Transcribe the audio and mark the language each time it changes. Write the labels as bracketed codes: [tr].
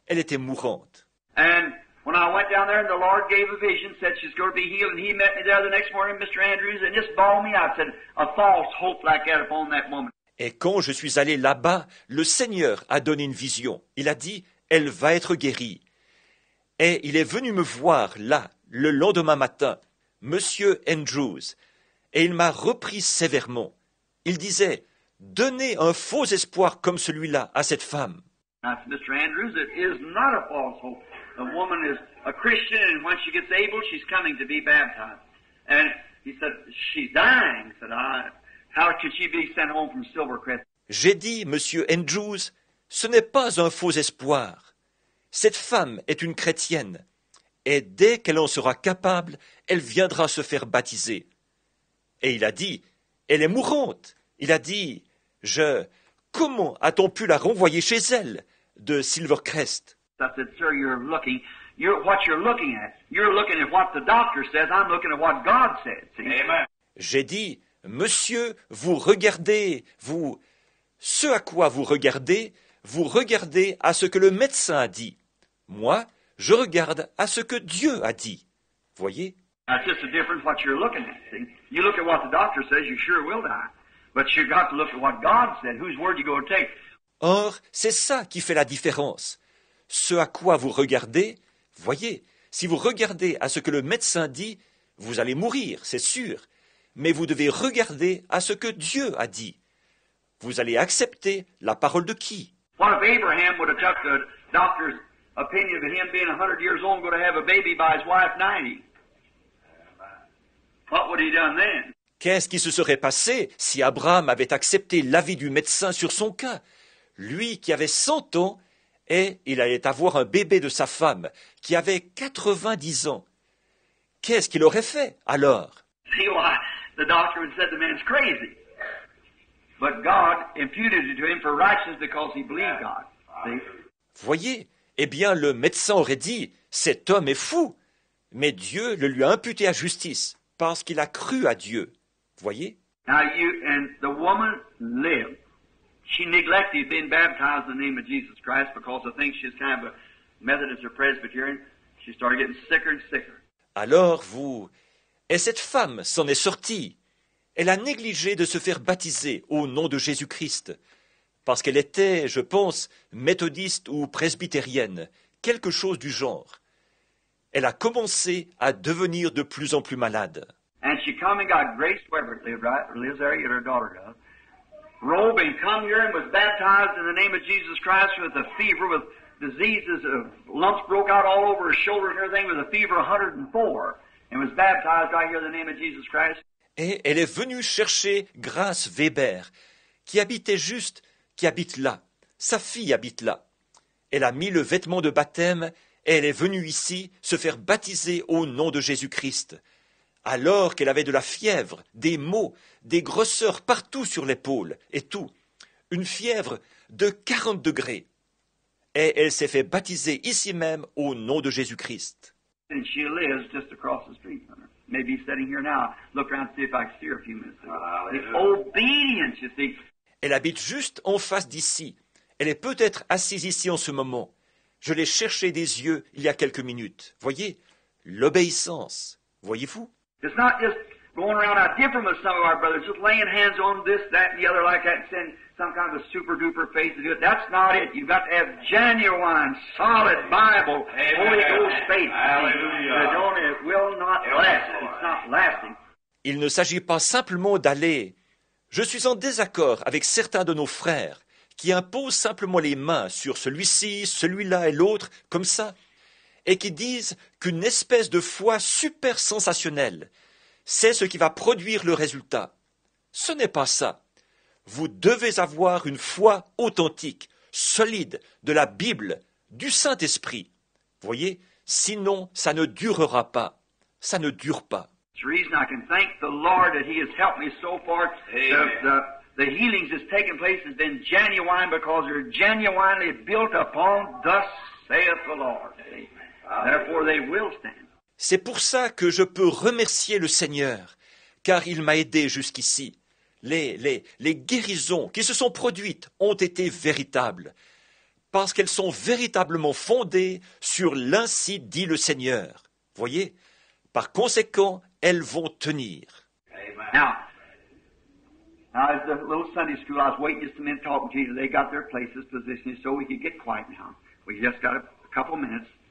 [fr] Elle était mourante. [en] And when I went down there and the Lord gave a vision, said she's going to be healed, and he met me there the next morning, Mr. Andrews, and just bawled me out, said, a false hope like that upon that woman. [fr] Et quand je suis allé là-bas, le Seigneur a donné une vision. Il a dit, elle va être guérie. Et il est venu me voir là, le lendemain matin, Monsieur Andrews, et il m'a repris sévèrement. Il disait, donnez un faux espoir comme celui-là à cette femme. [en] I said, Mr. Andrews, it is not a false hope. The woman is a Christian, and when she gets able, she's coming to be baptized. And he said, she's dying. I said, how could she be sent home from Silvercrest? [fr] J'ai dit, Monsieur Andrews, ce n'est pas un faux espoir. Cette femme est une chrétienne, et dès qu'elle en sera capable, elle viendra se faire baptiser. Et il a dit, elle est mourante. Il a dit, comment a-t-on pu la renvoyer chez elle de Silvercrest? [en] I said, sir, what you're looking at. You're looking at what the doctor says. I'm looking at what God said. See? Amen. [fr] J'ai dit, monsieur, vous regardez ce à quoi vous regardez à ce que le médecin a dit. Moi, je regarde à ce que Dieu a dit. Voyez? [en] That's just the difference what you're looking at. See? You look at what the doctor says, you sure will die. But you've got to look at what God said. Whose word you going to take? [fr] Or, c'est ça qui fait la différence. Ce à quoi vous regardez, voyez, si vous regardez à ce que le médecin dit, vous allez mourir, c'est sûr. Mais vous devez regarder à ce que Dieu a dit. Vous allez accepter la parole de qui? [en] What if Abraham would have took the doctor's opinion of him being 100 years old and going to have a baby by his wife 90? What would he done then? [fr] Qu'est-ce qui se serait passé si Abraham avait accepté l'avis du médecin sur son cas? Lui qui avait 100 ans, et il allait avoir un bébé de sa femme, qui avait 90 ans. Qu'est-ce qu'il aurait fait alors? [en] See why the doctor would have said the man's crazy. But God imputed it to him for righteousness because he believed God. See? [fr] Voyez, eh bien le médecin aurait dit, cet homme est fou. Mais Dieu le lui a imputé à justice, parce qu'il a cru à Dieu. Voyez? [en] Now and the woman lived. She neglected being baptized in the name of Jesus Christ because I think she's kind of a Methodist or Presbyterian. She started getting sicker and sicker. [fr] Alors et cette femme s'en est sortie. Elle a négligé de se faire baptiser au nom de Jésus-Christ, parce qu'elle était, je pense, méthodiste ou presbytérienne, quelque chose du genre. Elle a commencé à devenir de plus en plus malade. [en] And she come and got Grace Weber lives there, her daughter does. Robe and come here and was baptized in the name of Jesus Christ with a fever, with diseases, lumps broke out all over her shoulder and everything, with a fever 104, and was baptized right here in the name of Jesus Christ. [fr] Et elle est venue chercher Grace Weber, qui habite là. Sa fille habite là. Elle a mis le vêtement de baptême et elle est venue ici se faire baptiser au nom de Jésus-Christ. Alors qu'elle avait de la fièvre, des maux, des grosseurs partout sur l'épaule et tout. Une fièvre de 40 degrés. Et elle s'est fait baptiser ici même au nom de Jésus-Christ. [en] And she lives just across the street from her. Maybe sitting here now. Look around and see if I can see her a few minutes ago. The obedience, you see. [fr] Elle habite juste en face d'ici. Elle est peut-être assise ici en ce moment. Je l'ai cherchée des yeux il y a quelques minutes. Voyez, l'obéissance. Voyez-vous? [en] It's not just going around out different with some of our brothers, just laying hands on this, that, and the other like that, and saying some kind of a super-duper faith to do it. That's not it. You've got to have genuine, solid Bible, Holy Ghost faith. Hallelujah. It will not last. It's not lasting. [fr] Il ne s'agit pas simplement d'aller. Je suis en désaccord avec certains de nos frères qui imposent simplement les mains sur celui-ci, celui-là et l'autre, comme ça, et qui disent qu'une espèce de foi super sensationnelle, c'est ce qui va produire le résultat. Ce n'est pas ça. Vous devez avoir une foi authentique, solide, de la Bible, du Saint-Esprit. Voyez, sinon ça ne durera pas. Ça ne dure pas. [en] It's the reason I can thank the Lord that He has helped me so far. The healings that's taken place has been genuine because they're genuinely built upon thus saith the Lord. Therefore they will stand. [fr] C'est pour ça que je peux remercier le Seigneur, car il m'a aidé jusqu'ici. Les guérisons qui se sont produites ont été véritables, parce qu'elles sont véritablement fondées sur l'ainsi dit le Seigneur. Voyez, par conséquent, elles vont tenir. [en] Now, as the little Sunday school, I was waiting just a minute talking to you. They got their places positioned so we could get quiet now. We just got a couple minutes.